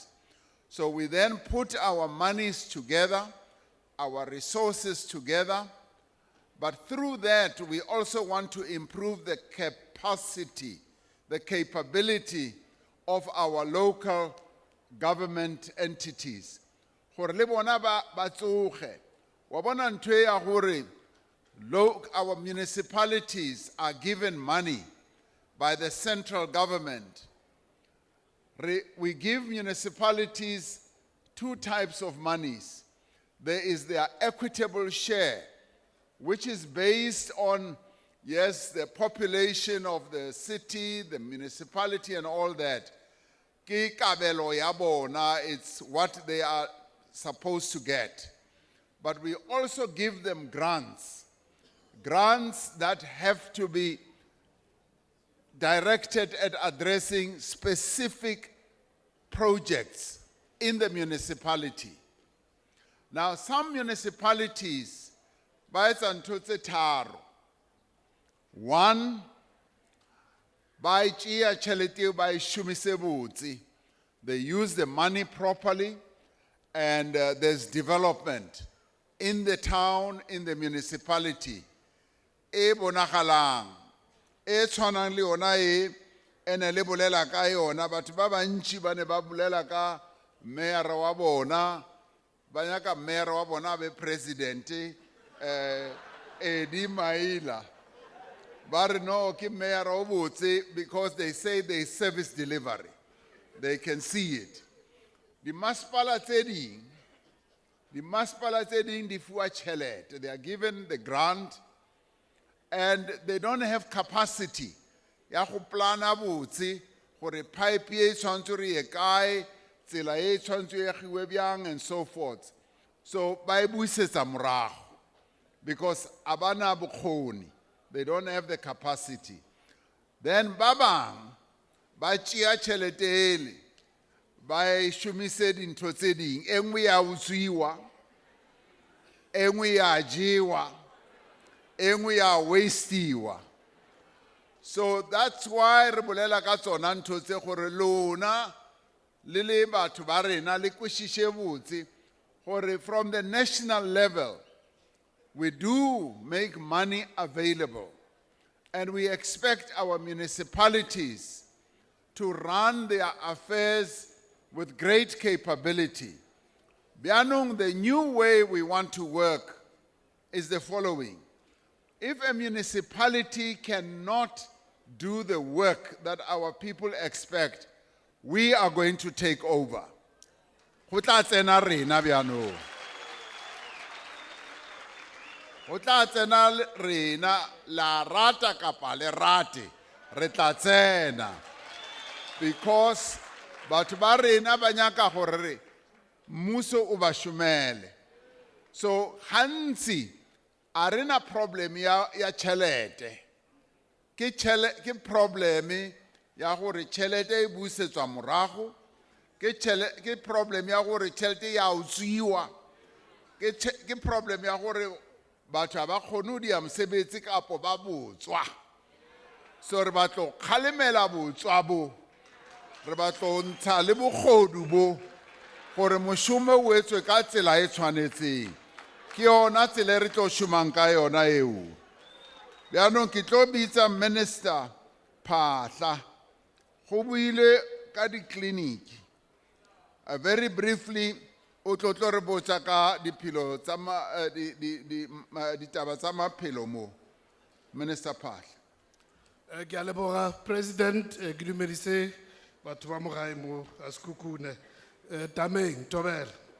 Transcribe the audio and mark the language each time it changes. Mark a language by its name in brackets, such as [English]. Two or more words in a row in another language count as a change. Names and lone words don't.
[English] So we then put our monies together, our resources together, but through that we also want to improve the capacity, the capability of our local government entities. [Northern Sotho] Gore le bona ba tsoge wa bona ntwe ya gore [English] our municipalities are given money by the central government. We give municipalities 2 types of monies. There is their equitable share, which is based on, yes, the population of the city, the municipality, and all that. [Northern Sotho] Ke kabelo ya bona, [English] it's what they are supposed to get. But we also give them grants that have to be directed at addressing specific projects in the municipality. Now, some municipalities, [Southern Sotho] ba etsa ntho tse tharo. [Northern Sotho] 1, ba tšea tšhelete eo ba e šomise botse. [English] They use the money properly, and there's development in the town, in the municipality. [Northern Sotho] E bonagalang, e tshwanang le yona e ene le bolela ka yona, batho ba bantši ba ne ba bolela ka mayor wa bona, ba nyaka mayor wa bona be president Edi Maila. Ba re no ke mayor o botse, [English] because they say they service delivery. They can see it. [Northern Sotho] Di masepala tse ding di fuwa tšhelete. [English] They are given the grant, and they don't have capacity [Northern Sotho] ya go plana botse gore pipe e tshwantse re ye kae, tsela e tshwantse e giwe bjang, [English] and so forth. [Northern Sotho] So ba e buisetsa morago because abana bokgoni, [English] they don't have the capacity. [Northern Sotho] Then ba bang ba tšea tšhelete ele ba e šomise dintho tse ding, e nngwe ya utswiwa, e nngwe ya jewa, e nngwe ya wasteiwa. So that's why re bolela ka tsona ntho tse gore lona le le batho ba rena le kwešiše botse gore [English] from the national level we do make money available, and we expect our municipalities to run their affairs with great capability. Bianong, the new way we want to work is the following. If a municipality cannot do the work that our people expect, we are going to take over. [Northern Sotho] Go tla tsena rena bianong. [Southern Sotho] Ho tla tsena rena la rata kapa le rate re tla tsena because batho ba rena ba nyaka gore mmuso o ba shumele. So hantsi a rena problem ya tšhelete ke problem ya gore tšhelete e busetswa morago ke problem ya gore tšhelete ya utswiwa ke problem ya gore batho ba kgone ho dia mosebetsi kapo ba botswa. So re batlo kgalemela botswa bo re batlo ntsha le bogodu bo gore moshumo o etswe ka tsela e tshwanetseng ke yona tsela e re tlo shumang ka yona eo. [Northern Sotho] Bjaanong ke tlo bitsa Minister Phahla go buile ka di-clinic [English] very briefly [Northern Sotho] o tlo re botsa ka diphilo tsa ditaba tsa maphelo mo. Minister Phahla. Ke a leboga President ke dumedise batho ba mo gae mo a Sekhukhune Tameng Tobela.